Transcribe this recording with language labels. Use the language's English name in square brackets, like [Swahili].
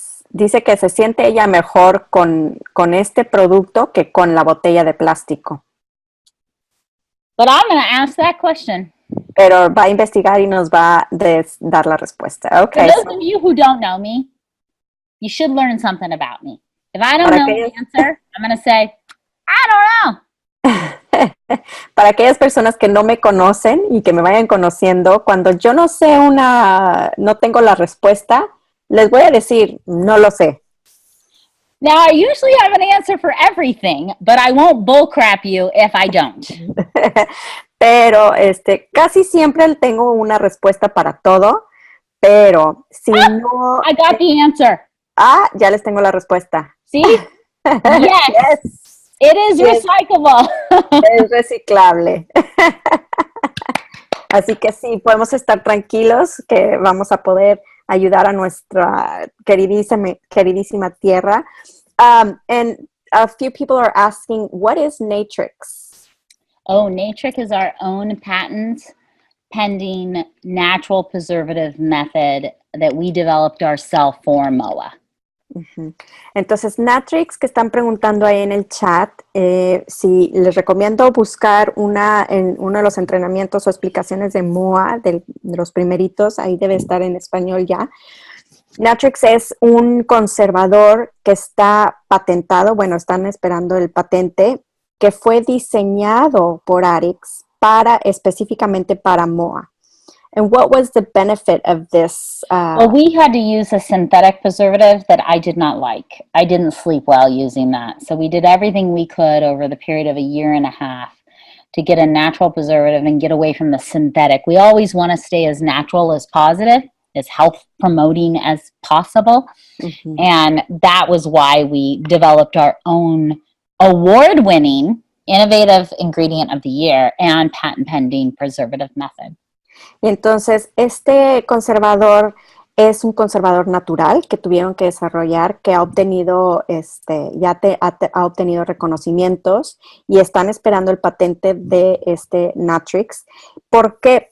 [Spanish] Dice que se siente ella mejor con este producto que con la botella de plástico. [English] But I'm going to ask that question. [Spanish] Pero va a investigar y nos va a dar la respuesta. Okay. [English] For those of you who don't know me, you should learn something about me. If I don't know the answer, I'm going to say, I don't know. [Spanish] Para aquellas personas que no me conocen y que me vayan conociendo, cuando yo no tengo la respuesta, les voy a decir, no lo sé. [English] Now, I usually have an answer for everything, but I won't bullcrap you if I don't. [Spanish] Pero casi siempre tengo una respuesta para todo, pero si no... [English] I got the answer. [Spanish] Ya les tengo la respuesta. [English] See? Yes. It is recyclable. [Spanish] Es reciclable. Así que sí, podemos estar tranquilos que vamos a poder ayudar a nuestra queridísima tierra. [English] And a few people are asking, what is Natrix? Oh, Natrix is our own patent pending natural preservative method that we developed ourselves for MOA. Uh-huh. [Spanish] Entonces, Natrix, que están preguntando ahí en el chat, si les recomiendo buscar en uno de los entrenamientos o explicaciones de MOA, de los primeritos, ahí debe estar en español ya. Natrix es un conservador que está patentado, bueno, están esperando el patente, que fue diseñado por Arix específicamente para MOA. [English] And what was the benefit of this? Well, we had to use a synthetic preservative that I did not like. I didn't sleep well using that. So we did everything we could over the period of a year and a half to get a natural preservative and get away from the synthetic. We always want to stay as natural as positive, as health promoting as possible. Mm-hmm. And that was why we developed our own award-winning innovative ingredient of the year and patent pending preservative method. [Spanish] Y entonces, este conservador es un conservador natural que tuvieron que desarrollar, que ha obtenido, ha obtenido reconocimientos y están esperando el patente de Natrix. ¿Por qué?